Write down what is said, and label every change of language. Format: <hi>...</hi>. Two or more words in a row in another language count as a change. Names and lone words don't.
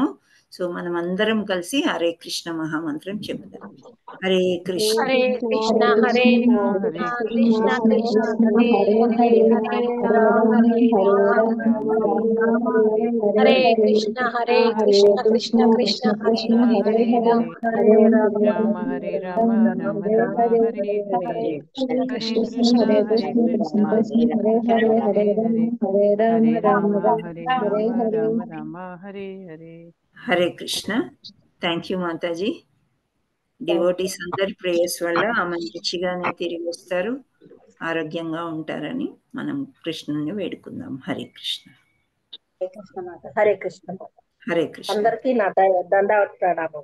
<te>సో మనం అందరం కలిసి హరే కృష్ణ మహామంత్రం చెబుదాం. హరే కృష్ణ హరే కృష్ణ హరే కృష్ణ కృష్ణ హరే హరే హరే కృష్ణ హరే కృష్ణ కృష్ణ కృష్ణ హరే హరే రామ హరే రామ రామ రామ హరే హరే కృష్ణ కృష్ణ హరే కృష్ణ హరే హరే హరే రామ హరే రామ రామ రామ హరే హరే. హరే కృష్ణ.</te> <en>thank you</en> <te>మాతాజీ. డివోటీస్ అందరి ప్రేయర్స్ వల్ల ఆమె మంచిగానే తిరిగి వస్తారు, ఆరోగ్యంగా ఉంటారని మనం కృష్ణుని వేడుకుందాం. హరే కృష్ణ. హరే కృష్ణ. హరే కృష్ణ. అందరికీ నా దండవత్ ప్రణామం.</te>